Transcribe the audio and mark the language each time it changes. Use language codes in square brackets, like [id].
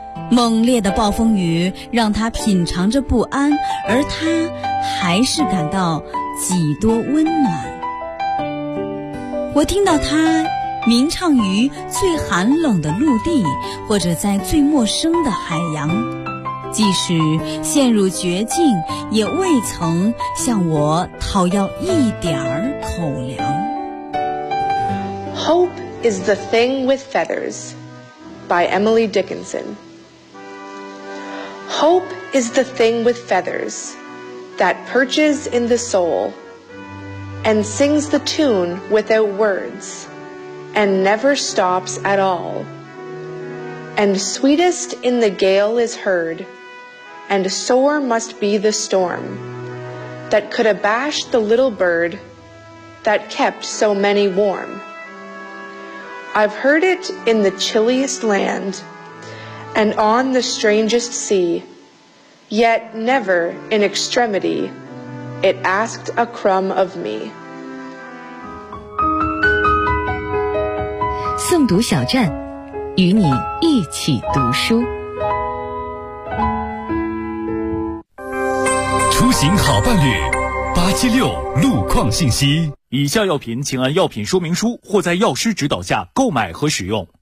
[zh] 猛烈的暴风雨让它品尝着不安，而它还是感到几多温暖。我听到它鸣唱于最寒冷的陆地，或者在最陌生的海洋，即使陷入绝境，也未曾向我讨要一点儿口粮。 [en] Hope is the thing with feathers by Emily Dickinson. Hope is the thing with feathers that perches in the soul and sings the tune without words. And never stops at all. And sweetest in the gale is heard, and sore must be the storm that could abash the little bird that kept so many warm. I've heard it in the chilliest land and on the strangest sea, yet never in extremity it asked a crumb of me. [zh] 诵读小站，与你一起读书。出行好伴侣，876路况信息。以下药品请按药品说明书或在药师指导下购买和使用。